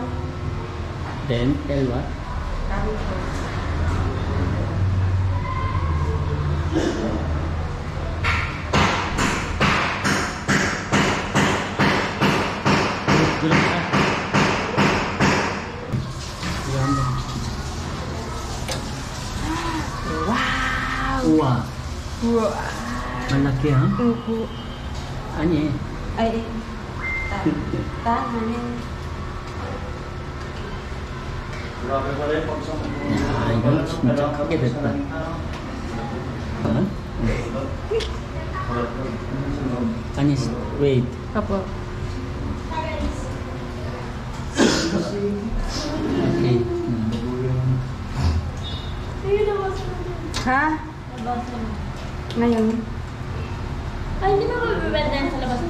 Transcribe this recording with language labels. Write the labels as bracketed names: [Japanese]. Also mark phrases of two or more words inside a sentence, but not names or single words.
[English] Then tell what? [Filipino] Gulong ka. Yan. Wow. [Korean] 우와. Wow. [Filipino] malaki ha? Opo. [Korean] 아니. [Filipino] Ay, tama. Grabe pala yung [Korean] 야 이거 진짜 크게 됐다. 어? 아니 wait. [Filipino] Opo. Okay. Ayun, nabasa na din. Ha? Nabasa na. Ngayon? Ay, hindi ba mabibenta yan sa labas na?